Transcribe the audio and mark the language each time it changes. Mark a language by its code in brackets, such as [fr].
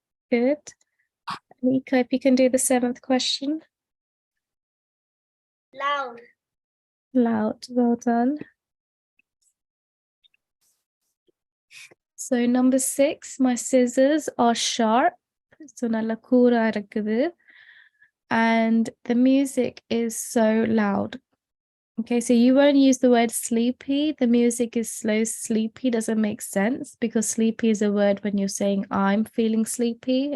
[en] Good. Anika, if you can do the 7th question. Loud. Loud. Well done. So number 6, my scissors are sharp. [ta] So நல்ல கூரா இருக்குது. [en] And the music is so loud. Okay, so you won't use the word sleepy. The music is slow. Sleepy doesn't make sense because sleepy is a word when you're saying I'm feeling sleepy.